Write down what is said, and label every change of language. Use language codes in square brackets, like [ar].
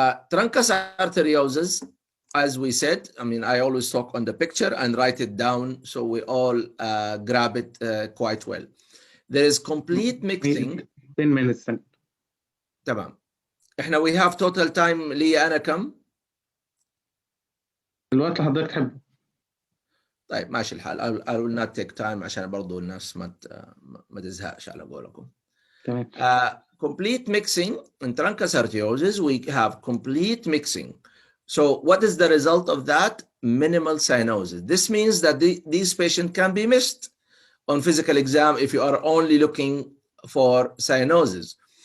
[en] Truncus arteriosus, as we said, I mean, I always talk on the picture and write it down so we all grab it quite well. There is complete mixing. 10 minutes. [ar] تمام. احنا we have total time لي انا كم؟ الوقت اللي حضرتك تحبه. طيب ماشي الحال. I will not take time عشان برضو الناس ما تزهقش على قولكم. تمام. [en] Complete mixing in Truncus arteriosus, we have complete mixing. So what is the result of that? Minimal cyanosis. This means that these patients can be missed on physical exam if you are only looking for cyanosis.